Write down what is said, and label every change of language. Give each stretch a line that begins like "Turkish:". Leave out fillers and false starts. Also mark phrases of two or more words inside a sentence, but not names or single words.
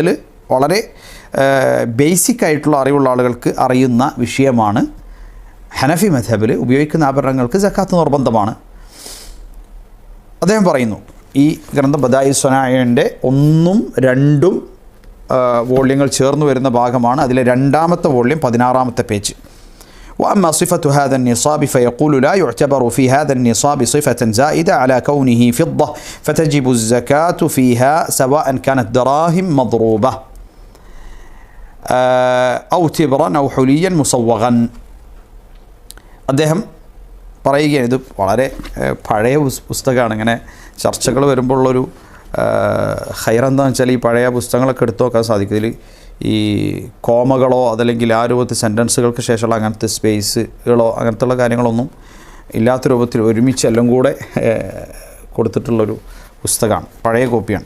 Malayalam: ഫിഖ്ഹിൽ വളരെ ബേസിക് ആയിട്ടുള്ള അറിവുള്ള ആളുകൾക്ക് അറിയുന്ന വിഷയമാണ്. ഹനഫി മദ്ഹബിൽ ഉപയോഗിക്കുന്ന ആഭരണങ്ങൾക്ക് സക്കാത്ത് നിർബന്ധമാണ്. അദ്ദേഹം പറയുന്നു, ഈ ഗ്രന്ഥം ബദാഇ സ്വനാഇന്റെ 1ഉം 2ഉം വോള്യങ്ങൾ ചേർന്ന് വരുന്ന ഭാഗമാണ്. അതിലെ 2ാമത്തെ വോള്യം 16ാമത്തെ പേജ്.
Arabic: وأما صفة هذا النصاب فيقول لا يعتبر في هذا النصاب صفة زائدة على كونه فضة فتجب الزكاة فيها سواء كانت دراهم مضروبة أو تبرا أو حليا مصوغا.
Malayalam: അദ്ദേഹം പറയുകയാണ്, ഇത് വളരെ പഴയ പുസ്തകമാണ്. ഇങ്ങനെ ചർച്ചകൾ വരുമ്പോഴുള്ളൊരു ഹൈറെന്താണെന്ന് വെച്ചാൽ ഈ പഴയ പുസ്തകങ്ങളൊക്കെ എടുത്തു നോക്കാൻ സാധിക്കും. ഇതിൽ ഈ കോമകളോ അതല്ലെങ്കിൽ ആ രൂപത്തിൽ സെൻറ്റൻസുകൾക്ക് ശേഷമുള്ള അങ്ങനത്തെ സ്പേസുകളോ അങ്ങനത്തുള്ള കാര്യങ്ങളൊന്നും ഇല്ലാത്ത രൂപത്തിൽ ഒരുമിച്ച് എല്ലാം കൂടെ കൊടുത്തിട്ടുള്ളൊരു പുസ്തകമാണ്, പഴയ കോപ്പിയാണ്.